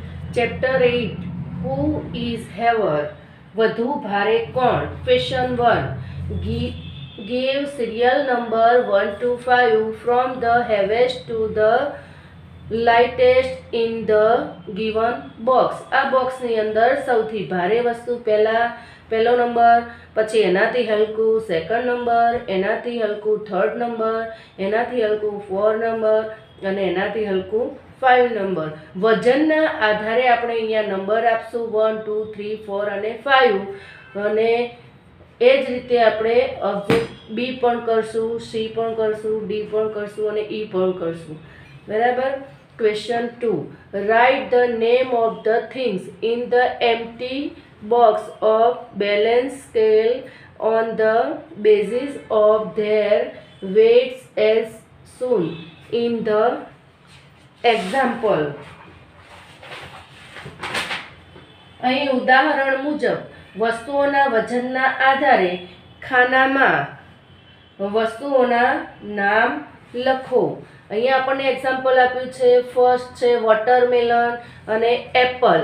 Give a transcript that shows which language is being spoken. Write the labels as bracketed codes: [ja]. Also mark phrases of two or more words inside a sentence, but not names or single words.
[gu] ચેપ્ટર 8 [en] who is heavier [gu] વધુ ભારે કોણ. [en] ક્વેશ્ચન 1 give serial number 1 to 5 from the heaviest to the lightest in the given box. [gu] આ બોક્સની અંદર સૌથી ભારે વસ્તુ પહેલો નંબર, પછી એનાથી હલકું સેકન્ડ નંબર, એનાથી હલકું થર્ડ નંબર, એનાથી હલકું ફોર્થ નંબર અને એનાથી હલકું 5 નંબર. વજનના આધારે આપણે અહીંયા નંબર આપશું 1 2 3 4 અને 5 અને એ જ રીતે આપણે ઓબ્જેક્ટ બી પણ કરશું, સી પણ કરશું, ડી પણ કરશું અને ઈ પણ કરશું. [en] બરાબર. question 2 write the name of the things in the empty box of balance scale on the basis of their weights as shown in the example. [gu] અહીં ઉદાહરણ મુજબ વસ્તુઓના વજનના આધારે ખાનામાં વસ્તુઓના નામ લખો. અહીંયા આપણને એક્ઝામ્પલ આપ્યું છે. ફર્સ્ટ છે વોટરમેલન અને એપલ.